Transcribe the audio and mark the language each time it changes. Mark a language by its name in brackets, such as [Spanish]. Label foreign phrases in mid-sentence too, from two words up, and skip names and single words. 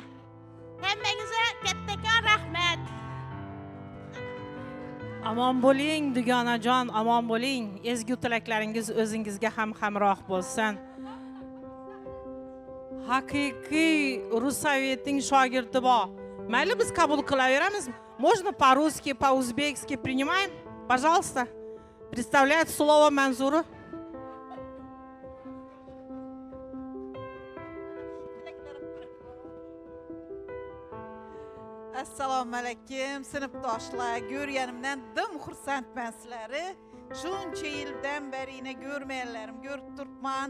[Uzbek] Hammangizga kattakon rahmat. Amon bo'ling, dugonajon, amon bo'ling. Ezgu tilaklaringiz o'zingizga ham hamroh bo'lsin. Haqiqiy Russavetining shogirdi bor. Mayli biz qabul qilaveramiz. [Russian] Можно по-русски, по-узбекски принимаем? Пожалуйста. Представляет слово Манзуру. [Uzbek] Assalomu alaykum sinfdoshlar. Ko'rganimdan dim xursandman sizlarni. Shuncha yildan beri ko'rmaganlarim ko'rib turibman.